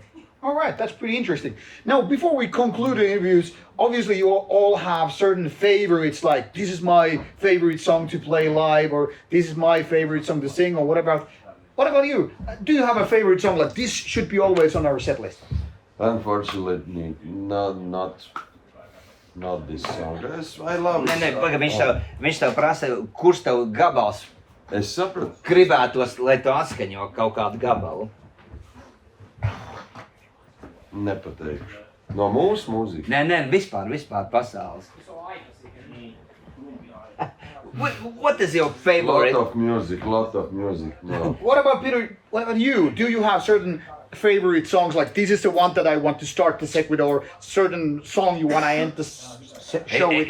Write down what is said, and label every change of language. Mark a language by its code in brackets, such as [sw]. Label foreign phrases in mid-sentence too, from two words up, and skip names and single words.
[en] All right, that's pretty interesting. Now, before we conclude the interviews, obviously you all have certain favorites, like this is my favorite song to play live, or this is my favorite song to sing, or whatever. What about you? Do you have a favorite song like this should be always on our set list? Unfortunately, not this song. I love [lv] Nē, [en] it. [lv] paga, viņš tev prasa, kurš tev gabals Es sapratu. gribētos, lai tu atskaņo kaut kādu gabalu. Nepateikšu. No mūsu mūzikas. Nē, vispār pasaules. [en] What is your favorite? Lot of music. No. What about Peter? What about you? Do you have certain favorite songs like this is the one that I want to start the set with, or certain song you want to end the show with?